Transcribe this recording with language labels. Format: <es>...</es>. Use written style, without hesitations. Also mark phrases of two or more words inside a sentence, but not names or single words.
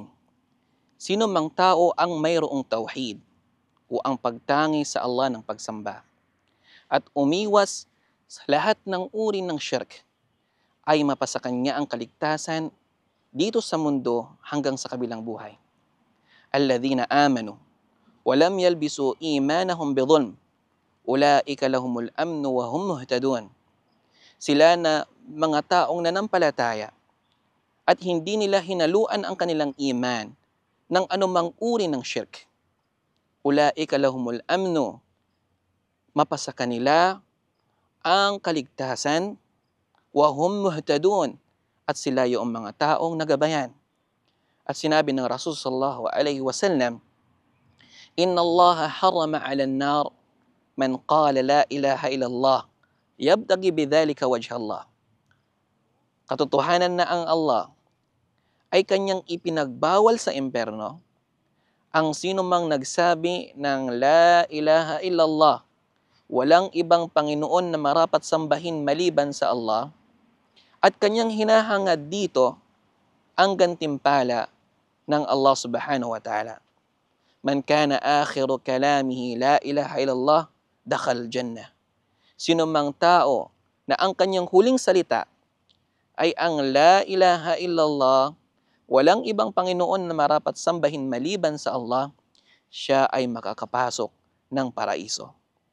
<tl>Sino mang tao ang mayroong tauhid o ang pagtangi sa Allah ng pagsamba at umiwas sa lahat ng uri ng shirk ay mapasa kanya ang kaligtasan dito sa mundo hanggang sa kabilang buhay.</tl> <ar>الذين آمنوا ولم يلبسوا إيمانهم بظلم أولئك لهم الأمن وهم مهتدون.</ar> <tl>Sila na mga taong nanampalataya at hindi nila hinaluan ang kanilang iman ng anumang uri ng shirk.</tl> <ar>أولئك لهم الأمن,</ar> <tl>mapasa kanila ang kaligtasan,</tl> <ar>وهم مهتدون,</ar> <tl>at sila yung mga taong nagabayan. At sinabi ng Rasul</tl> <ar>صلى الله عليه وسلم إن الله حرم على النار من قال لا إله إلا الله يبتغي بذلك وجه الله.</ar> <tl>Katotohanan na ang Allah ay kanyang ipinagbawal sa impyerno ang sino mang nagsabi ng</tl> <ar>لا إله إلا الله,</ar> <tl>walang ibang Panginoon na marapat sambahin maliban sa Allah, at kanyang hinahangad dito ang gantimpala ng Allah</tl> <ar>سبحانه وتعالى. من كان آخر كلامه لا إله إلا الله دخل الجنة.</ar> <tl>Sino mang tao na ang kanyang huling salita ay ang</tl> <ar>لا إله إلا الله,</ar> <tl>walang ibang Panginoon na marapat sambahin maliban sa Allah, siya ay makakapasok ng paraiso.</tl>